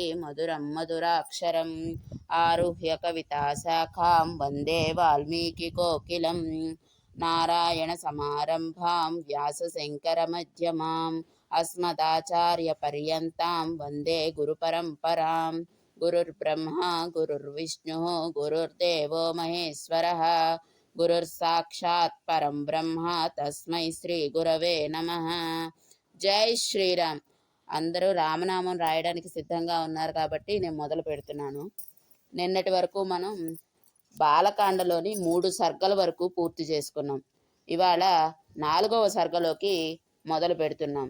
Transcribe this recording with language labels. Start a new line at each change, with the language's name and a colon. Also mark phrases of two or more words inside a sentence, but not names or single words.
Sanskrit: मधुरं मधुराक्षरम् आरुह्य कविताशाखां वन्दे वाल्मीकिकोकिलं नारायणसमारम्भां व्यासशङ्करमध्यमाम् अस्मदाचार्यपर्यन्तां वन्दे गुरुपरम्परां गुरुर्ब्रह्मा गुरुर्विष्णुः गुरुर्देवो महेश्वरः गुरुर्साक्षात् परं ब्रह्म तस्मै శ్రీగురవే నమః.
Telugu: జై శ్రీరామ్. అందరూ రామనామం రాయడానికి సిద్ధంగా ఉన్నారు కాబట్టి నేను మొదలు పెడుతున్నాను. నిన్నటి వరకు మనం బాలకాండలోని 3 సర్గల వరకు పూర్తి చేసుకున్నాం. ఇవాళ 4వ సర్గలోకి మొదలు పెడుతున్నాం.